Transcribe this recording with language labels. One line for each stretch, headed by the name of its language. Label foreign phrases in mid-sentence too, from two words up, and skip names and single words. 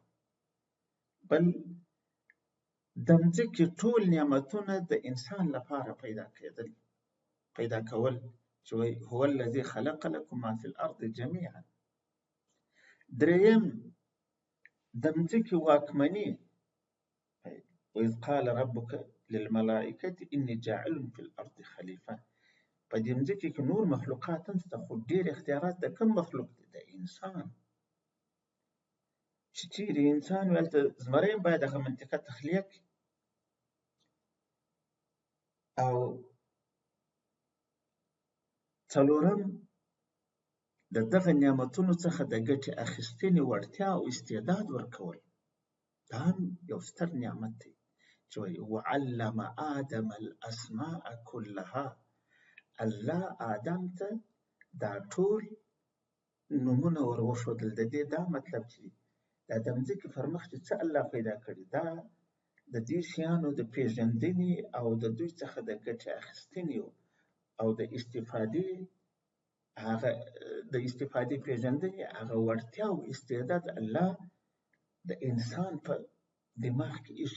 Pashto: بل د مځکې ټول نعمتونه د انسان لپاره پیدا کول چې وایي
Arabic: هو الذي خلق لكم ما في الارض جميعا.
Pashto: دریم د مځکې واکمني
Arabic: وإذ قال ربك للملائكة إني جاعل في الأرض خليفة.
Pashto: په دې مځکې کې نور مخلوقات هم شته خو ډېر اختیارات د کوم مخلوق دی؟ د انسان. چې چیرې انسان وي هلته زمری هم باید هغه منطقه تخلیه کړي. او څلورم د دغه نعمتونو څخه د ګټې اخیستنې وړتیا او استعداد ورکول. دا هم یو ستر نعمت دی چې وایي
Arabic: وعلم آدم الاسماء كلها.
Pashto: الله آدم ته دا ټول نومونه ور وښودل. د دې دا مطلب چې دا د مځکې پر مخ چې څه الله پیدا کړي دا د دې شیانو د پیژندنې او د دوی څخه د ګټې اخیستنې او د استفادې پیژندنې هغه وړتیا او استعداد الله د انسان په دماغ کې ایښی.